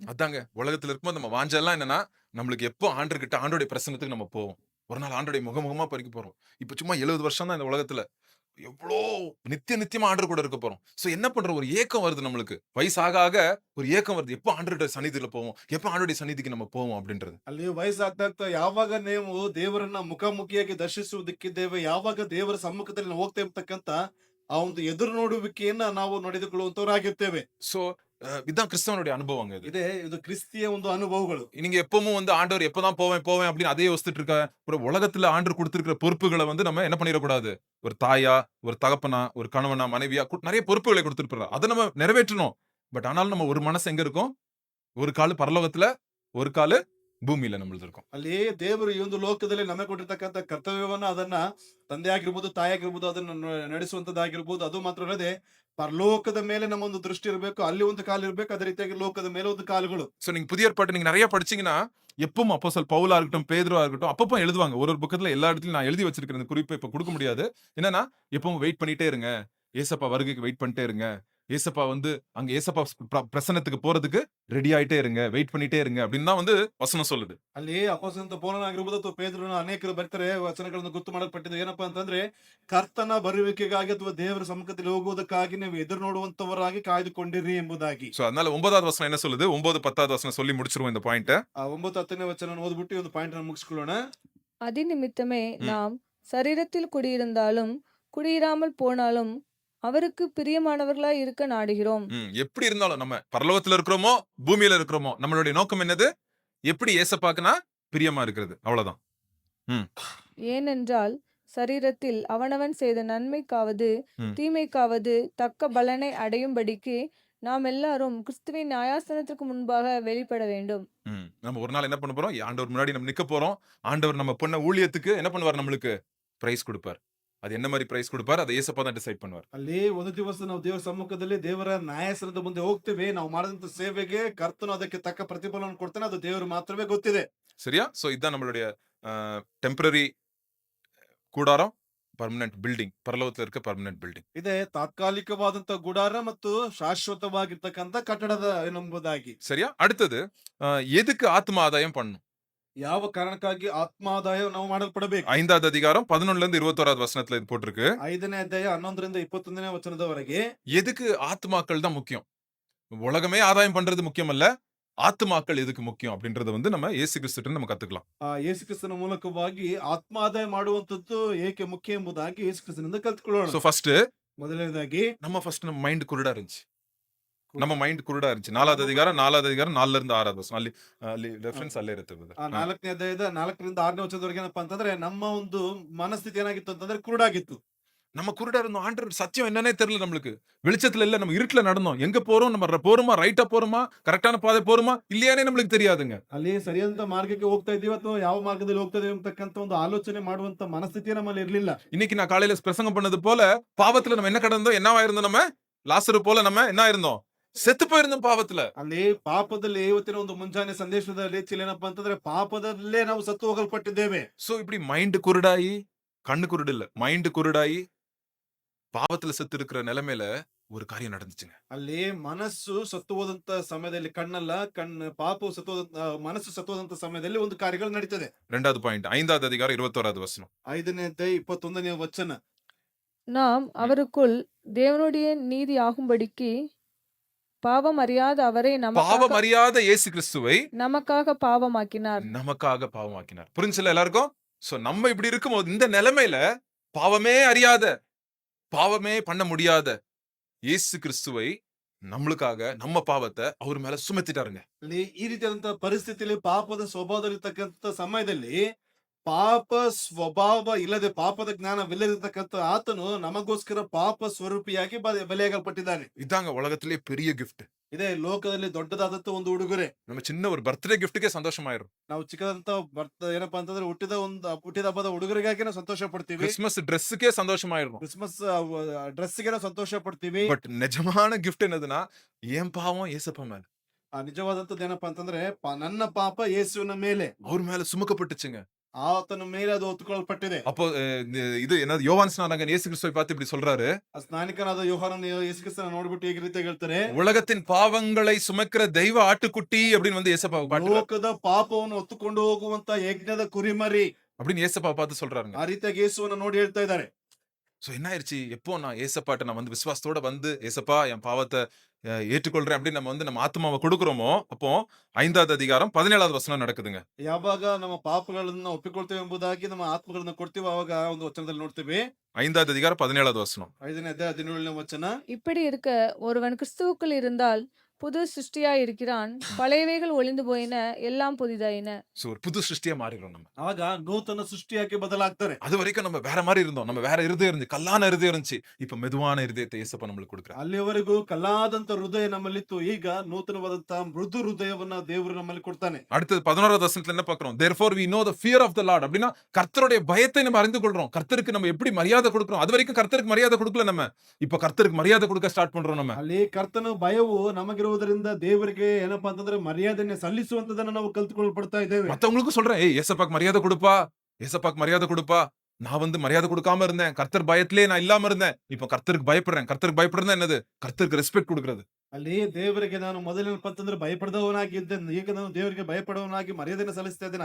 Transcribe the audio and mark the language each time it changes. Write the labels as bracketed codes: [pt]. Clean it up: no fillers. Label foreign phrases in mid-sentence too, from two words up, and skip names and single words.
[ta] அதாங்க உலகத்துல இருக்கும்போது நம்ம வாஞ்செல்லாம் என்னன்னா, நம்மளுக்கு எப்போ ஆண்டர்கிட்ட ஆண்டோடைய பிரசன்னத்துக்கு நம்ம போவோம், ஒரு நாள் ஆண்டோடைய முகமுகமா பறிக்க போறோம். இப்ப சும்மா 70 வருஷம் தான் இந்த உலகத்துல, எவ்வளோ நித்தியமா ஆண்டர் கூட இருக்க போறோம். சோ என்ன பண்றோம், ஒரு ஏக்கம் வருது நம்மளுக்கு. வயசாக ஆக ஒரு ஏக்கம் வருது, எப்போ ஆண்டருடைய சந்நிதியில போவோம், எப்போ ஆண்டோடைய சந்நிதிக்கு நம்ம போவோம் அப்படின்றது. [kn] ಅಲ್ಲಿ ವಯಸ್ಸಾಗ್ತಾ ಯಾವಾಗ ನೀವು ದೇವರನ್ನ ಮುಖಾಮುಖಿಯಾಗಿ ದರ್ಶಿಸುವುದಕ್ಕಿದ್ದೇವೆ, ಯಾವಾಗ ದೇವರ ಸಮ್ಮುಖದಲ್ಲಿ ನಾವು ಹೋಗ್ತಾ ಇರ್ತಕ್ಕಂತ ಆ ಒಂದು ಎದುರು ನೋಡುವಿಕೆಯನ್ನ ನಾವು ನಡೆದುಕೊಳ್ಳುವಂತವರಾಗಿರ್ತೇವೆ. [ta] சோ இதான் கிறிஸ்தவனுடைய அனுபவங்க இது. [kn] ಇದು ಕ್ರಿಸ್ತಿಯ ಒಂದು ಅನುಭವಗಳು. [ta] நீங்க எப்பவும் வந்து ஆண்டவர் எப்பதான் போவேன் அப்படின்னு அதே யோசிச்சுட்டு இருக்க, ஒரு உலகத்துல ஆண்டவர் கொடுத்திருக்கிற பொறுப்புகளை வந்து நம்ம என்ன பண்ணிடக்கூடாது, ஒரு தாயா, ஒரு தகப்பனா, ஒரு கணவனா, மனைவியா நிறைய பொறுப்புகளை கொடுத்திருப்பாரு, அதை நம்ம நிறைவேற்றணும். பட் ஆனாலும் நம்ம ஒரு மனசு எங்க இருக்கும், ஒரு காலு பரலோகத்துல, ஒரு காலு ಭೂಮಿயில நம்மளது இருக்கும். [kn] ಅಲ್ಲಿ ದೇವರು ಈ ಒಂದು ಲೋಕದಲ್ಲಿ ನಮಗೆ ಕೊಟ್ಟಿರ್ತಕ್ಕಂಥ ಕರ್ತವ್ಯವನ್ನ ಅದನ್ನ ತಂದೆ ಆಗಿರ್ಬೋದು, ತಾಯಿ ಆಗಿರ್ಬೋದು, ಅದನ್ನ ನಡೆಸುವಂತದ್ದಾಗಿರ್ಬೋದು. ಅದು ಮಾತ್ರ ಅಲ್ಲದೆ ಪರಲೋಕದ ಮೇಲೆ ನಮ್ಮ ಒಂದು ದೃಷ್ಟಿ ಇರಬೇಕು, ಅಲ್ಲಿ ಒಂದು ಕಾಲು ಇರಬೇಕು, ಅದೇ ರೀತಿಯಾಗಿ ಲೋಕದ ಮೇಲೆ ಒಂದು ಕಾಲುಗಳು. [ta] சோ நீங்க புதிய ஏற்பாட்டு நீங்க நிறைய படிச்சீங்கன்னா, எப்பவும் அப்போஸ்தலர் பவுலா இருக்கட்டும், பேதுருவா இருக்கட்டும், அப்பப்போ எழுதுவாங்க. ஒரு புக்கத்துல எல்லா இடத்துலயும் நான் எழுதி வச்சிருக்கிற இந்த குறிப்பை இப்ப கொடுக்க முடியாது. என்னன்னா, எப்பவும் வெயிட் பண்ணிட்டே இருங்க, ஏசப்பா வருகைக்கு வெயிட் பண்ணிட்டே இருங்க, ஏசப்பா வந்து அங்க ஏசப்பா பிரசன்னத்துக்கு போறதுக்கு ரெடி ஆயிட்டே இருங்க, வெயிட் பண்ணிட்டே இருங்க அப்படின்னு தான் வந்து வசனம் சொல்லுது. [kn] ಅಲ್ಲಿ ಅಪೊಸ್ತಲನಾದ ಪೌಲನಾಗಿರ್ಬೋದು ಅಥವಾ ಪೇತ್ರನ ಅನೇಕರು ಬರ್ತಾರೆ, ವಚನಗಳನ್ನು ಗುರ್ತು ಮಾಡಲ್ಪಟ್ಟಿದೆ. ಏನಪ್ಪಾ ಅಂತಂದ್ರೆ ಕರ್ತನ ಬರುವಿಕೆಗಾಗಿ ಅಥವಾ ದೇವರ ಸಮ್ಮುಖದಲ್ಲಿ ಹೋಗುವುದಕ್ಕಾಗಿ ನೀವು ಎದುರು ನೋಡುವಂತವರಾಗಿ ಕಾಯ್ದುಕೊಂಡಿರಿ ಎಂಬುದಾಗಿ. [ta] சோ அதனால 9வது வசனம் என்ன சொல்லுது, 9, 10வது வசனம் சொல்லி முடிச்சிருவோம் இந்த பாயிண்ட். [kn] ಆ 9, 10ನೇ ವಚನ ಓದ್ಬಿಟ್ಟು ಈ ಒಂದು ಪಾಯಿಂಟ್ ಅನ್ನು ಮುಗಿಸ್ಕೊಳ್ಳೋಣ. [ta] அதிநிமித்தமே நாம் சரீரத்தில் குடியிருந்தாலும் குடியிராமல் போனாலும் அவருக்கு பிரியமானவர்களாய் இருக்க நாடுகிறோம். எப்படி இருந்தாலும் நம்ம பரலோகத்துல இருக்கிறோமோ பூமியில இருக்கிறோமோ, நம்மளுடைய நோக்கம் என்னது, எப்படி ஏசப்பாக்குனா பிரியமா இருக்கிறது, அவ்வளவுதான். ஏனென்றால் சரீரத்தில் அவனவன் செய்த நன்மைக்காவது தீமைக்காவது தக்க பலனை அடையும்படிக்கு நாம் எல்லாரும் கிறிஸ்துவின் நியாயாசனத்திற்கு முன்பாக வெளிப்பட வேண்டும். நம்ம ஒரு நாள் என்ன பண்ண போறோம், ஆண்டவர் முன்னாடி நம்ம நிக்க போறோம். ஆண்டவர் நம்ம பண்ண ஊழியத்துக்கு என்ன பண்ணுவார், நம்மளுக்கு பிரைஸ் கொடுப்பார். அது என்ன மாதிரி பிரைஸ் கொடுப்பார், அதை ஏசப்பா தான் டிசைட் பண்ணுவார். [kn] ಅಲ್ಲಿ ಒಂದು ದಿವಸ ನಾವು ದೇವರ ಸಮ್ಮುಖದಲ್ಲಿ ದೇವರ ನ್ಯಾಯಾಸನದ ಮುಂದೆ ಹೋಗ್ತೇವೆ. ನಾವು ಮಾಡಿದಂತ ಸೇವೆಗೆ ಕರ್ತನು ಅದಕ್ಕೆ ತಕ್ಕ ಪ್ರತಿಫಲವನ್ನು ಕೊಡ್ತಾನೆ, ಅದು ದೇವರು ಮಾತ್ರವೇ ಗೊತ್ತಿದೆ. [ta] சரியா? சோ இதான் நம்மளுடைய டெம்பரரி கூடாரம், [en] permanent building, ಪರಲೋಕದಲ್ಲಿ இருக்க permanent building. [kn] ಇದೆ ತಾತ್ಕಾಲಿಕವಾದಂತ ಗುಡಾರ ಮತ್ತು ಶಾಶ್ವತವಾಗಿರ್ತಕ್ಕಂಥ ಕಟ್ಟಡದ ಎಂಬುದಾಗಿ. [ta] சரியா? அடுத்தது எதுக்கு ஆத்ம ஆதாயம் பண்ணணும், [kn] ಯಾವ ಕಾರಣಕ್ಕಾಗಿ ಆತ್ಮಾದಾಯ ನಾವು ಮಾಡಲ್ಪಡಬೇಕು? [ta] 5வது அதிகாரம் 11ல இருந்து 21வது வசனத்துல இது போட்டிருக்கு. [kn] 5ನೇ ಅಧ್ಯಾಯ 11ರಿಂದ 21ನೇ ವಚನದವರೆಗೆ [ta] எதுக்கு ஆத்துமாக்கள் தான் முக்கியம்? உலகமே ஆதாயம் பண்றது முக்கியம் அல்ல. ஆத்துமாக்கள் எதுக்கு முக்கியம் அப்படின்றத வந்து நம்ம இயேசு கிறிஸ்துட்ட நம்ம கத்துக்கலாம். [kn] ಯೇಸು ಕ್ರಿಸ್ತನ ಮೂಲಕವಾಗಿ ಆತ್ಮಾದಾಯ ಮಾಡುವಂತದ್ದು ಏಕೆ ಮುಖ್ಯ ಎಂಬುದಾಗಿ ಯೇಸು ಕ್ರಿಸ್ತನಿಂದ ಕಲ್ತ್ಕೊಳ್ಳೋಣ. [en] so first [kn] ಮೊದಲನೇದಾಗಿ [ta] நம்ம மைண்ட் குருடா இருந்துச்சு. நம்ம மைண்ட் குருடா இருந்துச்சு. 4வது அதிகாரம் 4ல இருந்து 6வது வசனம். [kn] ಅಲ್ಲಿ ರೆಫರೆನ್ಸ್ ಅಲ್ಲೇ ಇರುತ್ತೆ brother. 4ನೇ ಅಧ್ಯಾಯದ 4ರಿಂದ 6ನೇ ವಚನದವರೆಗೆ ಏನಪ್ಪಾ ಅಂತಂದ್ರೆ ನಮ್ಮ ಒಂದು ಮನಸ್ಥಿತಿ ಏನಾಗಿತ್ತು ಅಂತಂದ್ರೆ ಕುರುಡಾಗಿತ್ತು. [ta] நம்ம குருடா இருந்தோம். ஆண்டவர் சத்தியம் என்னன்னே தெரியல நம்மளுக்கு. வெளிச்சத்துல இல்ல, நம்ம இருட்டுல நடந்தோம். எங்க போறோம், நம்ம போறோமா, ரைட்டா போறோமா, கரெக்டான பாதை போறோமா இல்லையானே நம்மளுக்கு தெரியாதுங்க. [kn] ಅಲ್ಲಿ ಸರಿಯಾದ ಮಾರ್ಗಕ್ಕೆ ಹೋಗ್ತಾ ಇದೀವಿ ಅಥವಾ ಯಾವ ಮಾರ್ಗದಲ್ಲಿ ಹೋಗ್ತಾ ಇದೀವಿ ಅಂತಕ್ಕಂತ ಒಂದು ಆಲೋಚನೆ ಮಾಡುವಂತ ಮನಸ್ಥಿತಿ ನಮ್ಮಲ್ಲಿ ಇರ್ಲಿಲ್ಲ. [ta] இன்னைக்கு நான் காலையில பிரசங்கம் பண்ணது போல பாவத்துல நம்ம என்ன கடந்தோம், என்னவா இருந்தோம், நம்ம லாசரு போல நம்ம என்ன இருந்தோம், செத்து போயிருந்தோம் பாவத்துல. [kn] ಅಲ್ಲಿ ಪಾಪದಲ್ಲಿ ಇವತ್ತಿನ ಒಂದು ಮುಂಜಾನೆ ಸಂದೇಶದ ರೀತಿಯಲ್ಲಿ ಏನಪ್ಪಾ ಅಂತಂದ್ರೆ ಪಾಪದಲ್ಲೇ ನಾವು ಸತ್ತು ಹೋಗಲ್ಪಟ್ಟಿದ್ದೇವೆ. [ta] சோ இப்படி மைண்ட் குருடாயி, கண்ணு குருடு இல்ல, மைண்ட் குருடாயி பாவத்துல செத்து இருக்கிற நிலைமையில ஒரு காரியம் நடந்துச்சுங்க. [kn] ಅಲ್ಲಿ ಮನಸ್ಸು ಸತ್ತು ಹೋದಂತ ಸಮಯದಲ್ಲಿ ಕಣ್ಣಲ್ಲ ಪಾಪವು ಸತ್ತು ಹೋದಂತ ಮನಸ್ಸು ಸತ್ತು ಹೋದಂತ ಸಮಯದಲ್ಲಿ ಒಂದು ಕಾರ್ಯಗಳು ನಡೀತದೆ. [ta] 2வது பாயிண்ட் 5வது அதிகாரம் 21வது வசனம். [kn] 5ನೇ ಅಧ್ಯಾಯ 21ನೇ ವಚನ. [ta] நாம் அவருக்குள் தேவனுடைய நீதி ஆகும்படிக்கு பாவம் அறியாத அவரை பாவம் அறியாத இயேசு கிறிஸ்துவை நமக்காக பாவமாக்கினார். நமக்காக பாவமாக்கினார். புரிஞ்சுல எல்லாருக்கும்? சோ நம்ம இப்படி இருக்கும்போது இந்த நிலைமையில பாவமே அறியாத, பாவமே பண்ண முடியாத இயேசு கிறிஸ்துவை நம்மளுக்காக நம்ம பாவத்தை அவர் மேல சுமத்திட்டாருங்க. [kn] ಅಲ್ಲಿ ಈ ರೀತಿಯಾದಂತಹ ಪರಿಸ್ಥಿತಿಯಲ್ಲಿ ಪಾಪದ ಸ್ವಭಾವದಲ್ಲಿರ್ತಕ್ಕಂಥ ಸಮಯದಲ್ಲಿ ಪಾಪ ಸ್ವಭಾವ ಇಲ್ಲದೆ ಪಾಪದ ಜ್ಞಾನವಿಲ್ಲದಿರ್ತಕ್ಕಂಥ ಆತನು ನಮಗೋಸ್ಕರ ಪಾಪ ಸ್ವರೂಪಿಯಾಗಿ ಬಲಿಯಾಗಲ್ಪಟ್ಟಿದ್ದಾನೆ. [ta] இதாங்க உலகத்திலே பெரிய gift. [kn] ಇದೇ ಲೋಕದಲ್ಲಿ ದೊಡ್ಡದಾದಂತ ಒಂದು ಉಡುಗೊರೆ. [ta] நம்ம சின்ன ஒரு [en] birthday gift [ta] ಸಂತೋಷமாயிரும். [kn] ನಾವು ಚಿಕ್ಕದಂತ ಏನಪ್ಪಾ ಅಂತಂದ್ರೆ ಹುಟ್ಟಿದ ಹಬ್ಬದ ಉಡುಗೊರೆಗಾಗಿ ನಾವು ಸಂತೋಷ ಪಡ್ತೀವಿ. [en] Christmas dress [ta] சந்தோஷமாயிரும். [en] Christmas dress [kn] ನಾವು ಸಂತೋಷ ಪಡ್ತೀವಿ. [ta] பட் நிஜமான gift என்னதுன்னா என் பாவம் இயேசுப்பா மேல. [kn] ನಿಜವಾದಂತದ್ದು ಏನಪ್ಪಾ ಅಂತಂದ್ರೆ ನನ್ನ ಪಾಪ ಯೇಸುವಿನ ಮೇಲೆ, [ta] அவர் மேல சுமக்கப்பட்டுச்சுங்க. [kn] ಆತನ ಮೇಲೆ ಅದು ಹೊತ್ತುಕೊಳ್ಳಲ್ಪಟ್ಟಿದೆ. [ta] அப்போ இது என்னது, யோவான் ஸ்நானகன் இயேசு கிறிஸ்துவை பார்த்து இப்படி சொல்றாரு, [kn] ಸ್ನಾನಿಕನಾದ ಯೋಹಾನನ ಯೇಸು ಕ್ರಿಸ್ತನ ನೋಡ್ಬಿಟ್ಟು ಈ ರೀತಿ ಹೇಳ್ತಾರೆ, [ta] உலகத்தின் பாவங்களை சுமக்கிற தெய்வ ஆட்டுக்குட்டி அப்படின்னு வந்து ஏசப்பா பாட்டுல [kn] ಲೋಕದ ಪಾಪವನ್ನು ಹೊತ್ತುಕೊಂಡು ಹೋಗುವಂತ ಯಜ್ಞದ ಕುರಿಮರಿ [ta] அப்படின்னு ஏசப்பா பார்த்து சொல்றாருங்க. [kn] ಆ ರೀತಿಯಾಗಿ ಯೇಸುವನ್ನು ನೋಡಿ ಹೇಳ್ತಾ ಇದ್ದಾರೆ. [ta] சோ என்ன ஆயிருச்சு, எப்போ நான் ஏசப்பாட்ட நான் வந்து விசுவாசத்தோட வந்து ஏசப்பா என் பாவத்தை ஏற்றுக்கொள்றேன் அப்படின்னு நம்ம வந்து நம்ம ஆத்மாவை கொடுக்குறோமோ, அப்போ 5வது அதிகாரம் 17வது வசனம் நடக்குதுங்க. [kn] ಯಾವಾಗ ನಮ್ಮ ಪಾಪಗಳನ್ನ ಒಪ್ಪಿಕೊಳ್ತೇವೆ ಎಂಬುದಾಗಿ ನಮ್ಮ ಆತ್ಮಗಳನ್ನ ಕೊಡ್ತೀವಿ, ಅವಾಗ ಒಂದು ವಚನದಲ್ಲಿ ನೋಡ್ತೀವಿ. [ta] 5வது அதிகாரம் 17வது வசனம். [kn] 5ನೇ ಅಧ್ಯಾಯ 17ನೇ ವಚನ. [ta] இப்படி இருக்க ஒருவன் கிறிஸ்துவுக்குள் இருந்தால் புது சிருஷ்டியாய் இருக்கிறான், பழையவைகள் ஒளிந்து போயின, எல்லாம் புதிதாயின. சோ ஒரு புது சிருஷ்டியா மாறிடும் நம்ம. [kn] ಆಗ ನೂತನ ಸೃಷ್ಟಿಯಾಗಿ ಬದಲಾಗ್ತಾರೆ. [ta] அது வரைக்கும் நம்ம வேற மாதிரி இருந்தோம். நம்ம வேற இருதயம் இருந்துச்சு, கல்லான இருதயம் இருந்துச்சு. இப்ப மெதுவான இருதயத்தை ஏசப்பா நம்மளுக்கு கொடுக்குறாரு. [kn] ಅಲ್ಲಿವರೆಗೂ ಕಲ್ಲಾದಂತ ಹೃದಯ ನಮ್ಮಲ್ಲಿತ್ತು, ಈಗ ನೂತನವಾದಂತಹ ಮೃದು ಹೃದಯವನ್ನ ದೇವರು ನಮ್ಮಲ್ಲಿ ಕೊಡ್ತಾನೆ. [ta] அடுத்து 11வது வசனத்துல என்ன பார்க்கிறோம், [en] therefore we know the fear of the Lord. [ta] அப்படின்னா கர்த்தருடைய பயத்தை நம்ம அறிந்து கொள்றோம். கர்த்தருக்கு நம்ம எப்படி மரியாதை கொடுக்கிறோம். அது வரைக்கும் கர்த்தருக்கு மரியாதை கொடுக்கல நம்ம, இப்ப கர்த்தருக்கு மரியாதை கொடுக்க ஸ்டார்ட் பண்றோம் நம்ம. [kn] ಅಲ್ಲಿ ಕರ್ತನ ಭಯವು ನಮಗಿರುವುದರಿಂದ ದೇವರಿಗೆ ಏನಪ್ಪಾ ಅಂತಂದ್ರೆ ಮರ್ಯಾದೆಯನ್ನು ಸಲ್ಲಿಸುವಂತದನ್ನ ನಾವು ಕಲ್ತುಕೊಳ್ಪಡ್ತಾ ಇದ್ದೇವೆ. [ta] மத்தவங்களுக்கும் சொல்றேன், ஏய் ஏசப்பாக்கு மரியாதை கொடுப்பா, ஏசப்பாக்கு மரியாதை கொடுப்பா. நான் வந்து மரியாதை கொடுக்காம இருந்தேன், கர்த்தர் பயத்திலே நான் இல்லாம இருந்தேன். இப்ப கர்த்தருக்கு பயப்படுறேன். கர்த்தருக்கு பயப்படுறதா என்னது, கர்த்தருக்கு ரெஸ்பெக்ட் கொடுக்கிறது. [kn] ಅಲ್ಲಿ ದೇವರಿಗೆ ನಾನು ಮೊದಲೇನಪ್ಪ ಅಂತಂದ್ರೆ ಭಯಪಡದವನಾಗಿದ್ದೆ, ಈಗ ನಾನು ದೇವರಿಗೆ ಭಯಪಡವನಾಗಿ ಮರ್ಯಾದೆಯನ್ನು ಸಲ್ಲಿಸ್ತಾ ಇದ್ದೇನೆ.